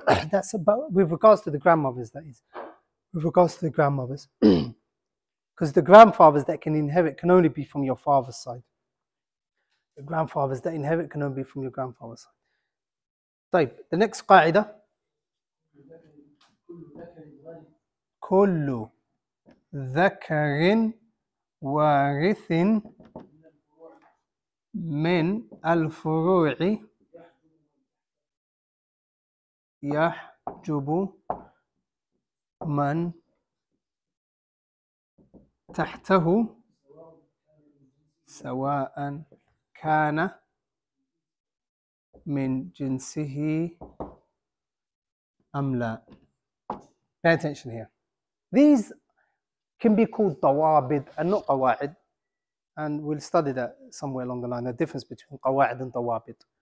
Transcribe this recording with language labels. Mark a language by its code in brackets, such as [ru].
[en] That's about with regards to the grandmothers. That is, with regards to the grandmothers, because the grandfathers that can inherit can only be from your father's side. The grandfathers that inherit can only be from your grandfather's side. [ar] طيب, [en] the next قاعدة. [ar] كل ذكر وارث من الفروع يحجب من تحته سواء كان من جنسه أم لا. [en] Pay attention here. These can be called dawabid and not qawa'id. And we'll study that somewhere along the line, the difference between qawa'id and dawabid.